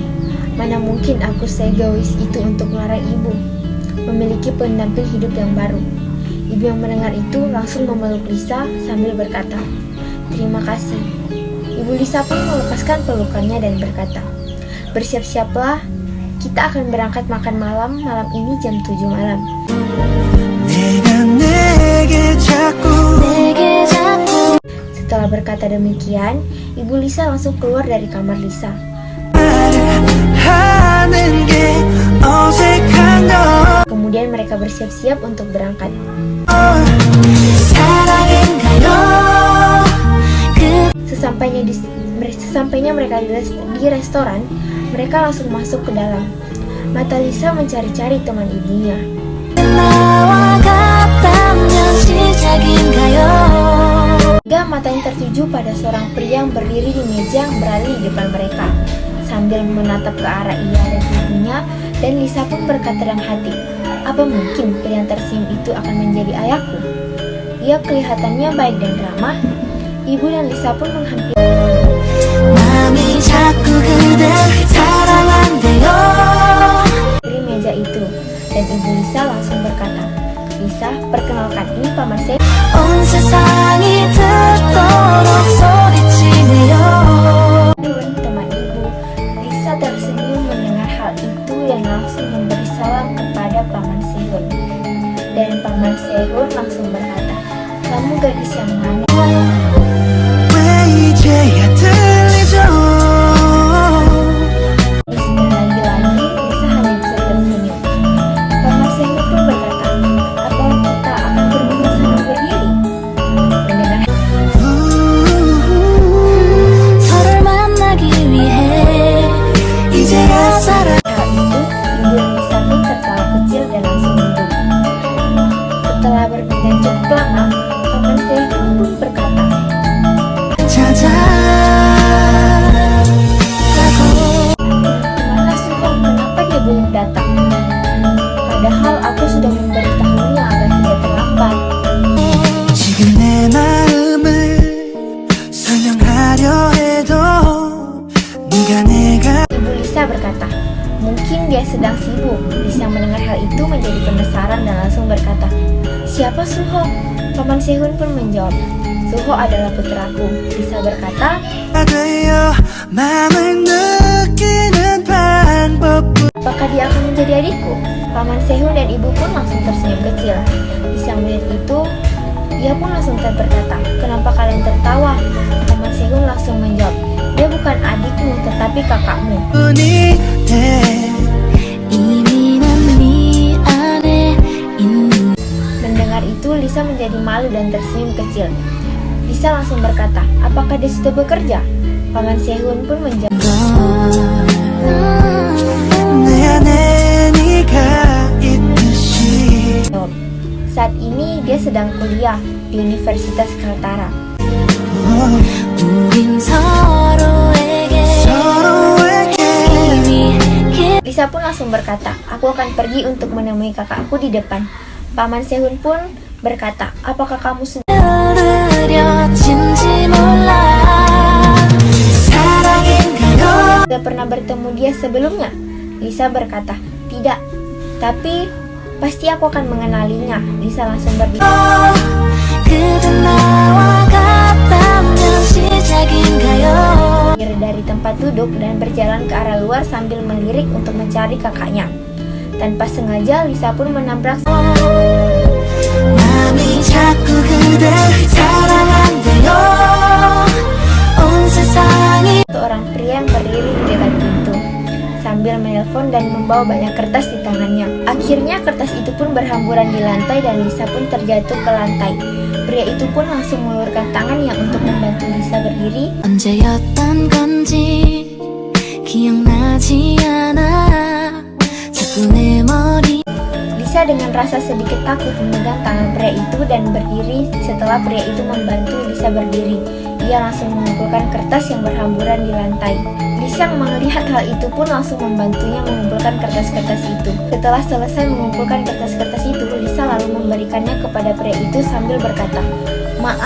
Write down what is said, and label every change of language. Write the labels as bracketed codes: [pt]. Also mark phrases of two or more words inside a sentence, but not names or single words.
[id] Mana mungkin aku seegois itu untuk melarang ibu memiliki pendamping hidup yang baru." Ibu yang mendengar itu langsung memeluk Lisa sambil berkata, "Terima kasih." Ibu Lisa pun melepaskan pelukannya dan berkata, "Bersiap-siaplah, kita akan berangkat makan malam ini jam 7 malam." [ko] 내게 자꾸 [id] Setelah berkata demikian, Ibu Lisa langsung keluar dari kamar Lisa. [ko] 하는 게 어색한 너 [id] Kemudian mereka bersiap-siap untuk berangkat. [ko] 사랑인가요? [id] Sesampainya mereka di restoran, mereka langsung masuk ke dalam. Mata Lisa mencari-cari teman ibunya. [ko] 나와 같다면 시작인가요? [id] Hingga mata yang tertuju pada seorang pria yang berdiri di meja yang berada di depan mereka. Sambil menatap ke arah ia dan ibunya, dan Lisa pun berkata dalam hati, "Apa mungkin pria yang tersenyum itu akan menjadi ayahku?" Ia kelihatannya baik dan ramah. Ibu dan Lisa pun menghampiri [ko] 마음이 자꾸 그댈 사랑한대요. [id] meja itu, dan Ibu Lisa langsung berkata, "Lisa, perkenalkan, ini Paman saya." [ko] 온 세상이 듣도록 소리치네요. [id] Teman ibu. Lisa tersenyum mendengar hal itu dan langsung memberi salam kepada Paman Sehun. Dan Paman Sehun langsung berkata, "Kamu gadis yang mana?" [ko] 왜 이제야 들리죠 [id] Dan lagi-lagi Lisa hanya bisa tersenyum. Paman Sehun pun berkata, "Apa kita akan berbunga sambil berdiri?" Mendengar [ko] 서로를 만나기 위해 이제야 살아. [id] hal itu, ibu dan Lisa pun tertawa kecil dan langsung duduk. Setelah berbincang cukup lama, Paman Sehun pun berkata, "Kemana Suhong? Kenapa dia belum datang? Padahal aku sudah memberitahunya agar tidak terlambat." [ko] 지금 내 마음을 설명하려 해도 네가 내가 [id] Ibu Lisa berkata, "Mungkin dia sedang sibuk." Lisa mendengar hal itu menjadi penasaran dan langsung berkata, "Siapa Suho?" Paman Sehun pun menjawab, "Suho adalah putraku." Lisa berkata, [ko] 되어 마음을 느끼는 방법 [id] "Apakah dia akan menjadi adikku?" Paman Sehun dan ibu pun langsung tersenyum kecil. Lisa melihat itu, Ia pun langsung berkata, "Kenapa kalian tertawa?" Paman Sehun langsung menjawab, "Dia bukan adikmu, tetapi kakakmu." [ko] 눈이 돼 이미 난 네 안에 있는 [id] Mendengar itu, Lisa menjadi malu dan tersenyum kecil. Lisa langsung berkata, "Apakah dia sudah bekerja?" Paman Sehun pun menjawab, [ko] 걸 내 안에 네가 있듯이 [id] "Saat ini dia sedang kuliah di Universitas Kaltara." [ko] 우린 서로에게 서로에게 이미 [id] Lisa pun langsung berkata, "Aku akan pergi untuk menemui kakakku di depan." Paman Sehun pun berkata, "Apakah kamu [ko] 느려진지 몰라 사랑인가요 [id] sudah pernah bertemu dia sebelumnya?" Lisa berkata, "Tidak, tapi pasti aku akan mengenalinya." Lisa langsung berbicara, [ko] 그댄 나와 같다면 시작인가요 [id] dari tempat duduk dan berjalan ke arah luar sambil melirik untuk mencari kakaknya. Tanpa sengaja, Lisa pun menabrak [ko] 마음이 자꾸 그댈 사랑한대요 온 세상이 [id] seorang pria yang berdiri di dekat pintu sambil menelpon dan membawa banyak kertas di tangannya. Akhirnya kertas itu pun berhamburan di lantai dan Lisa pun terjatuh ke lantai. Pria itu pun langsung mengulurkan tangannya untuk membantu Lisa berdiri. [ko] 언제였던 건지 기억나지 않아 자꾸 내 머리 [id] Lisa dengan rasa sedikit takut memegang tangan pria itu dan berdiri. Setelah pria itu membantu Lisa berdiri, ia langsung mengumpulkan kertas yang berhamburan di lantai. Lisa melihat hal itu pun langsung membantunya mengumpulkan kertas-kertas itu. Setelah selesai mengumpulkan kertas-kertas itu, Lisa lalu memberikannya kepada pria itu sambil berkata, "Maaf."